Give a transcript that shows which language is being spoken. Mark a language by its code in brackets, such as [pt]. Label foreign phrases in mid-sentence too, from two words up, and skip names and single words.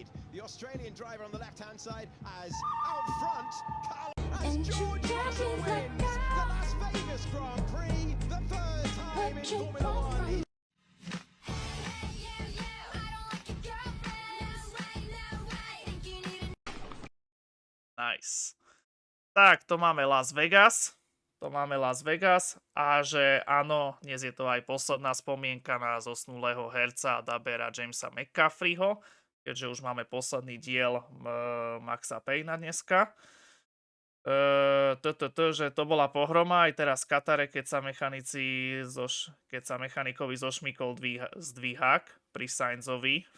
[en] The Australian driver on the left-hand side as out front, as George Russell wins the Las Vegas Grand Prix, the third time in Formula One. Nice. [sk] Tak, to máme Las Vegas. A že áno, dnes je to aj posledná spomienka na zosnulého herca a dabera Jamesa McCafreyho, keďže už máme posledný diel Maxa Payna dneska. Že to bola pohroma aj teraz v Katare, keď sa mechanikovi zošmykol zdvíhák pri Sainzovi.